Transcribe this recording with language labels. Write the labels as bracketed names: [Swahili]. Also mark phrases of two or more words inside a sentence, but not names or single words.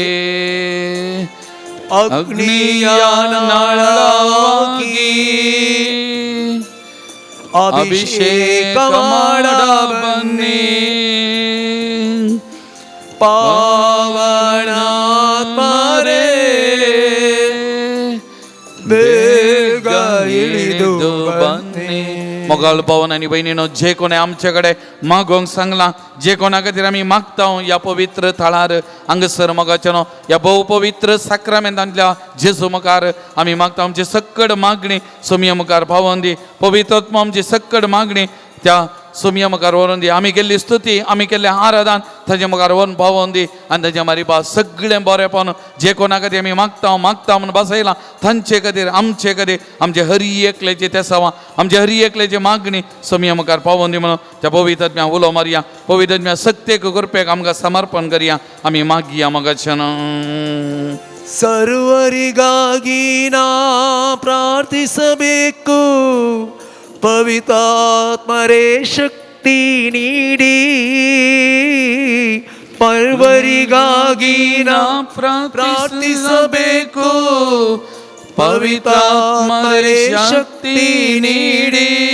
[Kannada] ಅಗ್ನಿಯ ನಾಳವಾಗಿ ಅಭಿಷೇಕ ಮಾಡ ಬನ್ನಿ, ಪಾವನಾತ್ಮರೇ ಬೇಗ ಇಳಿದು ಬನ್ನಿ. [Konkani] मोगाल भावन आनी भयणीनो, जे कोणे आमचे कडेन मागोंक सांगलां, जे कोणा खातीर आमी मागता ह्या पवित्र थळार हांगसर मोगाचेनो ह्या भोव पवित्र साक्रामेंतांतल्या जेजू मुखार आमी मागता आमची सक्कड मागणी सोमया मुखार पावोवन दी. पवित्रत्म आमची सक्कड मागणी त्या सोमया मुखार व्हरून दी. आमी केल्ली स्तुती, आमी केल्लें आराधन ताचे मुखार व्हरून पावोवन दी आनी ताच्या मारिपा सगळें बरेंपण जे कोणा खातीर आमी मागता म्हणून बसयलां तांचे खातीर आमचे खातीर आमचे हरी एकल्याचे तेसावां, आमचे हरी एकल्याची मागणी सोमया मुखार पावोवन दी म्हणून त्या पवित्रत्म्या उलो मारया. पवित्रत्म्या सक्तेक कुरपेक आमकां समर्पण करया, आमी मागया मोगाचें. [Kannada] ಸರ್ವರಿಗಾಗಿ ನಾ ಪ್ರಾರ್ಥಿಸಬೇಕು, ಪವಿತ್ರಾತ್ಮರೇ ಶಕ್ತಿ ನೀಡಿ. ಪರ್ವರಿಗಾಗಿ ನಾ ಪ್ರಾರ್ಥಿಸಬೇಕು, ಪವಿತ್ರಾತ್ಮರೇ ಶಕ್ತಿ ನೀಡಿ.